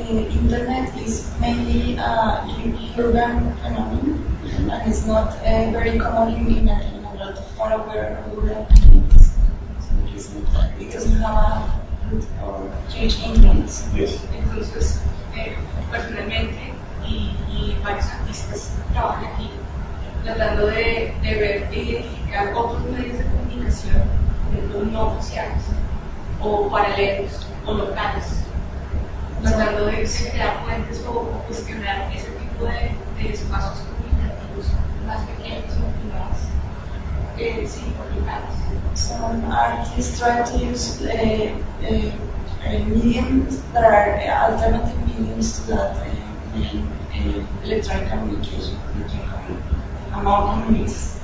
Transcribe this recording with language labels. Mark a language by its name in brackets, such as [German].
[English] Internet is mainly a urban phenomenon and it's not very common in India, in a lot of far-away rural communities. So it doesn't have a good or huge influence. Yes. [Spanish] Entonces, personalmente y varios artistas trabajan aquí tratando de ver e identificar otros medios de comunicación, no oficiales o paralelos o locales. Tratando de crear puentes o cuestionar ese tipo de espacios comunicativos más pequeños o más significativos. [English] Some artists try to use mediums that are alternative mediums to that electronic communication among communities.